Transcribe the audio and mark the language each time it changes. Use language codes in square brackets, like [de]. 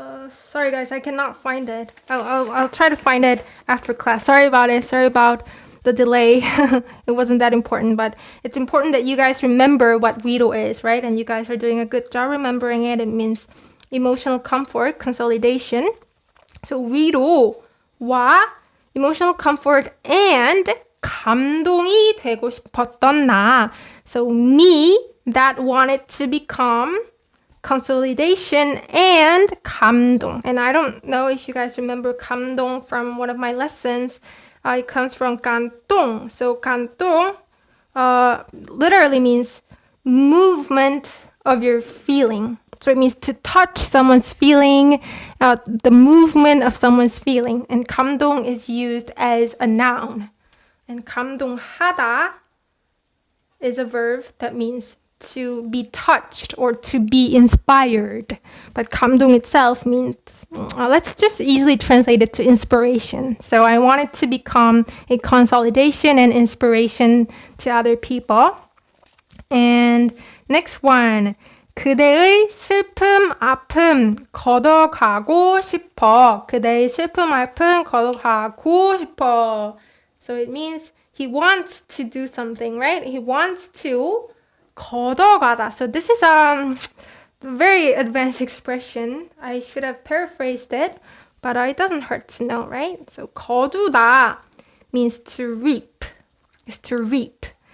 [en] Sorry guys, I cannot find it. I'll try to find it after class. Sorry about it. Sorry about the delay. It wasn't that important, but it's important that you guys remember what 위로 is, right? And you guys are doing a good job remembering it. It means emotional comfort, consolidation. [ko] So 위로와 [en] emotional comfort and [ko] 감동이 되고 싶었던 나. [en] So me that wanted to become consolidation and 감동. And I don't know if you guys remember 감동 from one of my lessons. It comes from 감동. So 감동 literally means movement of your feeling. So it means to touch someone's feeling, the movement of someone's feeling. And 감동 is used as a noun. And 감동하다 is a verb that means to be touched or to be inspired. But 감동 itself means, let's just easily translate it to inspiration. So I want it to become a consolidation and inspiration to other people. And next one. [ko] 그대의 슬픔, 아픔 걷어가고 싶어. 그대의 슬픔, 아픔 걷어가고 싶어. [en] So it means he wants to do something, right? He wants to 걷어가다. So this is a very advanced expression. I should have paraphrased it, but it doesn't hurt to know, right? So 거두다 means to reap. Is to reap.